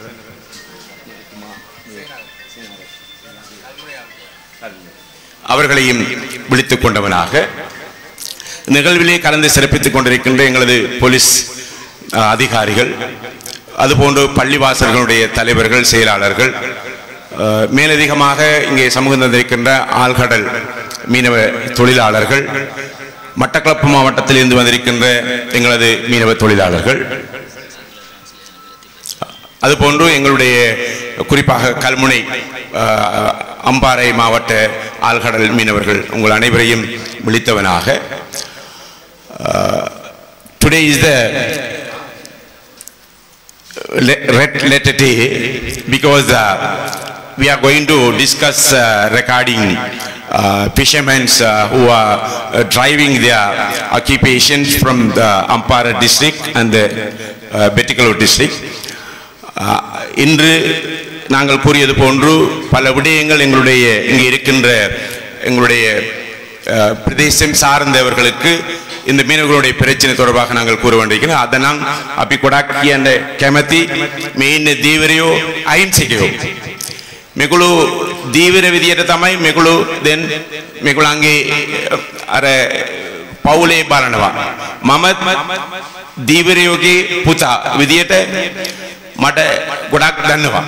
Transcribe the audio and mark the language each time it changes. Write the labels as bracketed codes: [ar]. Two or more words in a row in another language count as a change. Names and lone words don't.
[ta] அவர்களையும் விழித்துக் கொண்டவனாக நிகழ்விலே கலந்து சிறப்பித்துக் கொண்டிருக்கின்ற எங்களது போலீஸ் அதிகாரிகள், அதுபோன்று பள்ளிவாசல்களுடைய தலைவர்கள், செயலாளர்கள், மேலதிகமாக இங்கே சமூகம் தந்திருக்கின்ற ஆழ்கடல் மீனவ தொழிலாளர்கள், மட்டக்களப்பு மாவட்டத்தில் இருந்து வந்திருக்கின்ற எங்களது மீனவ தொழிலாளர்கள், அதுபோன்று எங்களுடைய குறிப்பாக கல்முனை அம்பாறை மாவட்ட ஆழ்கடல் மீனவர்கள் உங்கள் அனைவரையும் விழித்தவனாக, [en] today is the red letter day because we are going to discuss regarding fishermen who are driving their occupations from the Ampara district and the Bettikaloor district. [ta] இன்று நாங்கள் கூறியது போன்று பல விடயங்கள் எங்களுடைய இங்கே இருக்கின்ற எங்களுடைய பிரதேசம் சார்ந்தவர்களுக்கு இந்த மீனவர்களுடைய பிரச்சனை தொடர்பாக நாங்கள் கூற வேண்டியிருக்கிறோம். [si] அதனால் අපි ගොඩක් කියන්න කැමැති මේ ඉන්නේ දීවරයෝ අහිංසකයෝ. මේගොල්ලෝ දීවර විදියට තමයි මේගොල්ලෝ දැන් මේගොල්ලන්ගේ අර පවුලේ බලනවා. මම දීවරයෝගේ පුතා විදියට මට ගොඩක් දන්නවා.